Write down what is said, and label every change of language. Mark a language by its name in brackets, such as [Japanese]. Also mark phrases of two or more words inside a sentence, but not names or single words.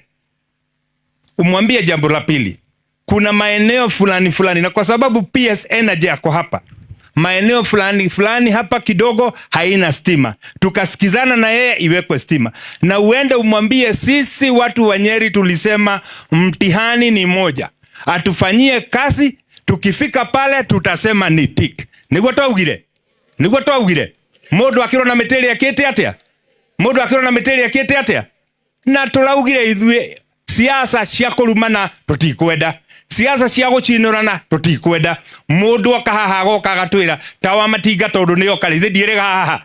[Swahili] Umwambie jambo la pili, kuna maeneo fulani na kwa sababu PS Energy yako hapa, maeneo fulani hapa kidogo haina stima. Tukasikizana na yeye iwekwe stima. Na uende umwambie sisi watu wa Nyeri tulisema mtihani ni moja. Atufanyie kazi, tukifika pale tutasema ni tik. [Kikuyu] Niguo twaugire. Mundu akirwo na meteri akite atia? Na turaugire ithue siasa cia kurumana tutikwenda. Siasa cia gucinurana tutikwenda. Mundu akahaha goka gatwira ta wa Matinga tondu ni okarithi ndirega haha.